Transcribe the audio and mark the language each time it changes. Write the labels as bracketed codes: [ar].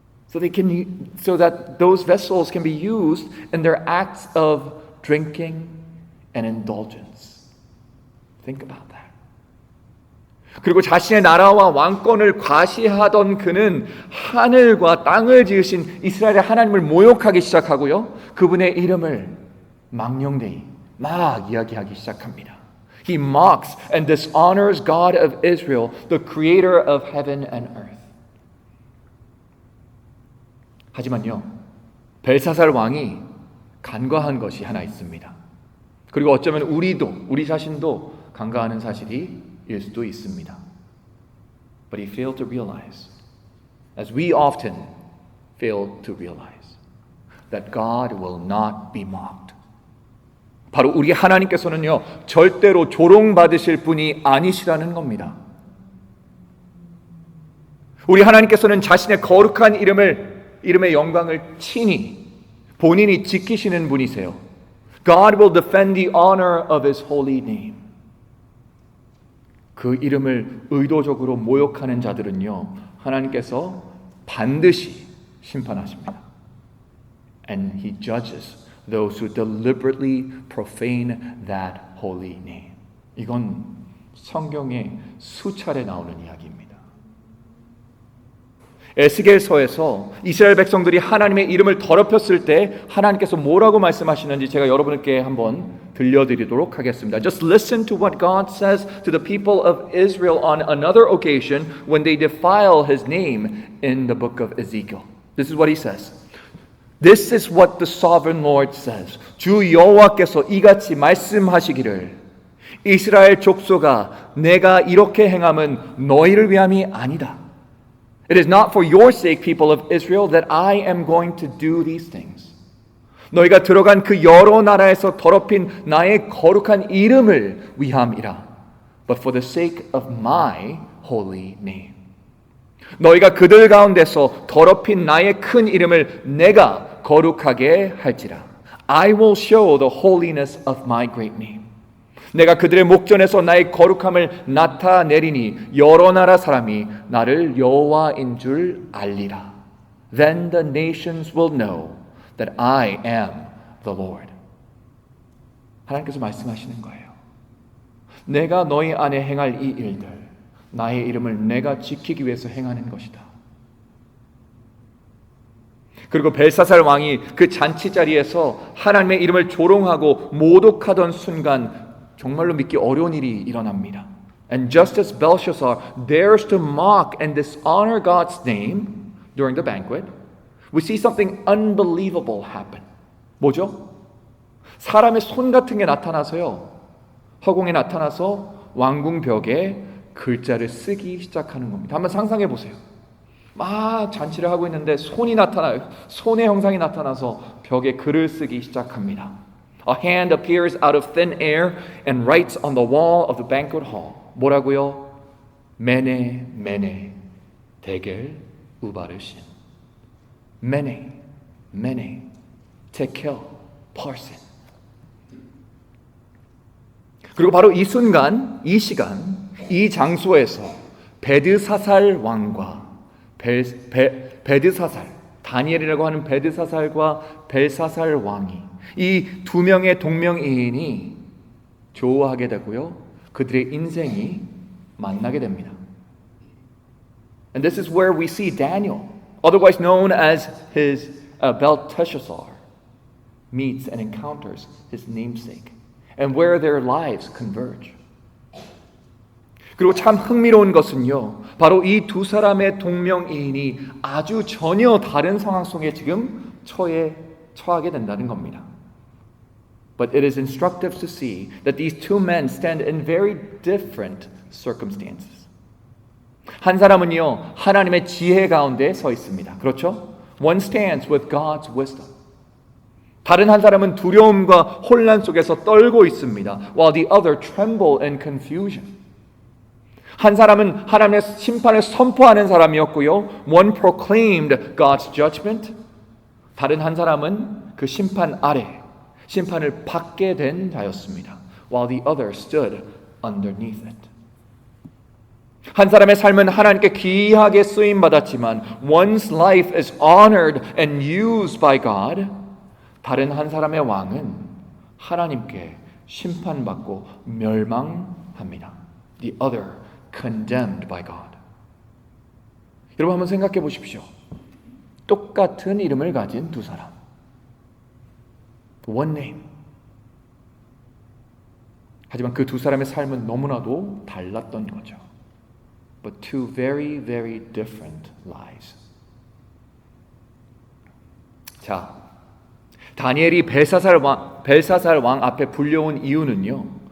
[en] So that those vessels can be used in their acts of drinking and indulgence. Think about that. [ko] 그리고 자신의 나라와 왕권을 과시하던 그는 하늘과 땅을 지으신 이스라엘의 하나님을 모욕하기 시작하고요. 그분의 이름을 망령되이 막 이야기하기 시작합니다. [en] He mocks and dishonors God of Israel, the creator of heaven and earth. [ko] 하지만요, 벨사살 왕이 간과한 것이 하나 있습니다. 그리고 어쩌면 우리 자신도 간과하는 사실이 일 수도 있습니다. [en] But he failed to realize, as we often fail to realize, that God will not be mocked. [ko] 바로 우리 하나님께서는요, 절대로 조롱받으실 분이 아니시라는 겁니다. 우리 하나님께서는 자신의 거룩한 이름의 영광을 친히 본인이 지키시는 분이세요. [en] God will defend the honor of His holy name. [ko] 그 이름을 의도적으로 모욕하는 자들은요, 하나님께서 반드시 심판하십니다. [en] And He judges those who deliberately profane that holy name. [ko] 이건 성경에 수차례 나오는 이야기입니다. 에스겔서에서 이스라엘 백성들이 하나님의 이름을 더럽혔을 때 하나님께서 뭐라고 말씀하시는지 제가 여러분께 한번 들려드리도록 하겠습니다. [en] Just listen to what God says to the people of Israel on another occasion when they defile His name in the book of Ezekiel. This is what He says. This is what the sovereign Lord says. [ko] 주 여호와께서 이같이 말씀하시기를 이스라엘 족속아 내가 이렇게 행함은 너희를 위함이 아니다. [en] It is not for your sake, people of Israel, that I am going to do these things. [ko] 너희가 들어간 그 여러 나라에서 더럽힌 나의 거룩한 이름을 위함이라. [en] But for the sake of my holy name. [ko] 너희가 그들 가운데서 더럽힌 나의 큰 이름을 내가 거룩하게 할지라. [en] I will show the holiness of my great name. [ko] 내가 그들의 목전에서 나의 거룩함을 나타내리니 여러 나라 사람이 나를 여호와인 줄 알리라. [en] Then the nations will know that I am the Lord. [ko] 하나님께서 말씀하시는 거예요. 내가 너희 안에 행할 이 일들, 나의 이름을 내가 지키기 위해서 행하는 것이다. 그리고 벨사살 왕이 그 잔치 자리에서 하나님의 이름을 조롱하고 모독하던 순간 정말로 믿기 어려운 일이 일어납니다. [en] And just as Belshazzar dares to mock and dishonor God's name during the banquet, we see something unbelievable happen. [ko] 뭐죠? 사람의 손 같은 게 나타나서요. 허공에 나타나서 왕궁 벽에 글자를 쓰기 시작하는 겁니다. 한번 상상해 보세요. 막 잔치를 하고 있는데 손이 나타나요. 손의 형상이 나타나서 벽에 글을 쓰기 시작합니다. [en] A hand appears out of thin air and writes on the wall of the banquet hall. [ko] 뭐라고요? 메네 메네 데겔 우바르신. 메네 메네 테켈 파르신. 그리고 바로 이 순간, 이 시간, 이 장소에서 베드사살 왕과 베드사살, 다니엘이라고 하는 베드사살과 벨사살 왕이 이 두 명의 동명이인이 조우하게 되고요. 그들의 인생이 만나게 됩니다. [en] And this is where we see Daniel, otherwise known as his Belteshazzar, meets and encounters his namesake, and where their lives converge. [ko] 그리고 참 흥미로운 것은요, 바로 이 두 사람의 동명이인이 아주 전혀 다른 상황 속에 지금 처하게 된다는 겁니다. [en] But it is instructive to see that these two men stand in very different circumstances. [ko] 한 사람은요, 하나님의 지혜 가운데 서 있습니다. 그렇죠? [en] One stands with God's wisdom. [ko] 다른 한 사람은 두려움과 혼란 속에서 떨고 있습니다. [en] While the other tremble in confusion. [ko] 한 사람은 하나님의 심판을 선포하는 사람이었고요. [en] One proclaimed God's judgment. [ko] 다른 한 사람은 그 심판 아래 심판을 받게 된 자였습니다. [en] While the other stood underneath it. [ko] 한 사람의 삶은 하나님께 귀하게 쓰임 받았지만 [en] one's life is honored and used by God. [ko] 다른 한 사람의 왕은 하나님께 심판받고 멸망합니다. [en] The other condemned by God. [ko] 여러분 한번 생각해 보십시오. 똑같은 이름을 가진 두 사람. [en] One name. [ko] 하지만 그 두 사람의 삶은 너무나도 달랐던 거죠. [en] But two very, very different lives. [ko] 자, 다니엘이 벨사살 왕 앞에 불려온 이유는요.